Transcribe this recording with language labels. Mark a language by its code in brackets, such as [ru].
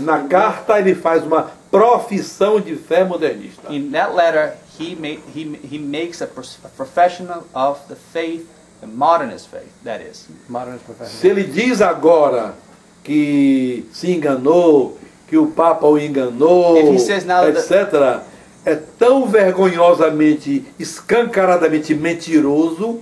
[pt] na carta ele faz uma profissão de fé modernista. [en] In that letter, he makes a professional of the faith, the modernist faith. That is. Modernist profession. [pt] Se ele diz agora que se enganou, que o Papa o enganou, [en] If he says now that- [pt] etc., é tão vergonhosamente, escancaradamente mentiroso